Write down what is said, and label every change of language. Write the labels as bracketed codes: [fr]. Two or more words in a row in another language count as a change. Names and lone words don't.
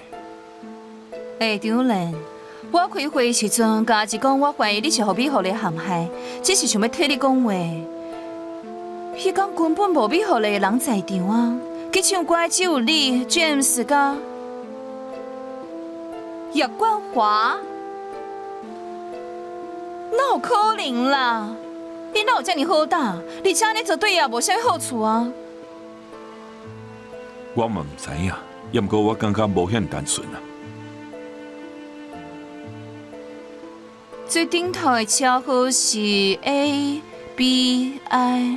[nan] 张永莲，我开会的时阵，家己讲我怀疑你是互美互的陷害，只是想要替你讲话。迄天根本无美互的人在场啊，去唱歌只有你、James 甲叶冠华，哪有可能啦？你哪有遮尔好打？而且安尼做对伊也无啥好处啊。我嘛毋知影，也毋过我感觉无遐单纯啊。最顶头的车号是 ABI。